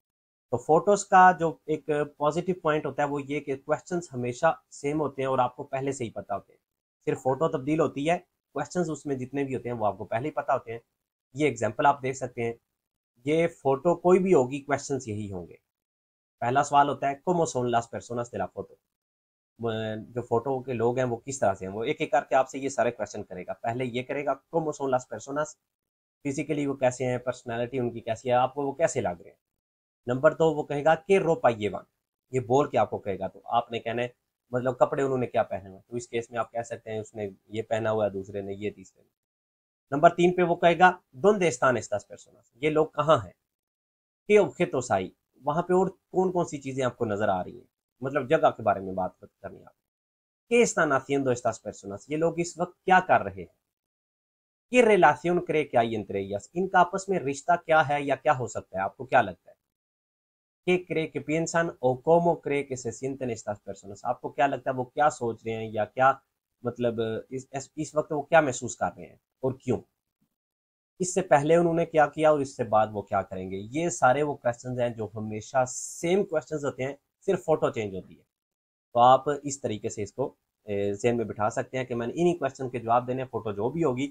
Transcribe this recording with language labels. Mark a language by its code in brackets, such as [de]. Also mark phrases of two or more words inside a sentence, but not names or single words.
[hi] तो फोटोज का जो एक [en] positive point [hi] होता है वो ये कि क्वेश्चंस हमेशा सेम होते हैं और आपको पहले से ही पता होते हैं। सिर्फ फोटो तब्दील होती है, क्वेश्चंस उसमें जितने भी होते हैं वो आपको पहले ही पता होते हैं। ये एग्जांपल आप देख सकते हैं, ये फोटो कोई भी होगी, क्वेश्चंस यही होंगे। पहला सवाल होता है [es] cómo son las personas de la foto। [hi] जो फोटो के लोग हैं वो किस तरह से हैं। वो एक एक करके आपसे ये सारे क्वेश्चन करेगा। पहले ये करेगा [es] cómo son las personas, [hi] फिजिकली वो कैसे हैं, पर्सनैलिटी उनकी कैसी है, आपको वो कैसे लग रहे हैं। नंबर 2 वो कहेगा कि रोपा ये बोल के आपको कहेगा, तो आपने कहना है मतलब कपड़े उन्होंने क्या पहने हुए, तो इस केस में आप कह सकते हैं उसने ये पहना हुआ है, दूसरे ने ये, तीसरे ने। नंबर 3 पे वो कहेगा [es] donde están estas personas, [hi] ये लोग कहाँ हैं। [es] के objetos hay, [hi] वहां पे और कौन कौन सी चीजें आपको नजर आ रही हैं, मतलब जगह के बारे में बात करनी है आप। [es] ¿Qué están haciendo estas personas, [hi] ये लोग इस वक्त क्या कर रहे हैं। [es] ¿Qué relación cree que hay entre ellas, [hi] इनका आपस में रिश्ता क्या है या क्या हो सकता है, आपको क्या लगता है। [es] ¿Qué cree que piensan o cómo cree que se sienten estas personas, [hi] आपको क्या लगता है वो क्या सोच रहे हैं या क्या मतलब इस वक्त वो क्या महसूस कर रहे हैं और क्यों। इससे पहले उन्होंने क्या किया और इससे बाद वो क्या करेंगे। ये सारे वो क्वेश्चंस हैं जो हमेशा [en] same questions [hi] होते हैं, सिर्फ [en] photo change [hi] होती है। तो आप इस तरीके से इसको ज़हन में बिठा सकते हैं कि मैंने इन्हीं क्वेश्चन के जवाब देने, फोटो जो भी होगी।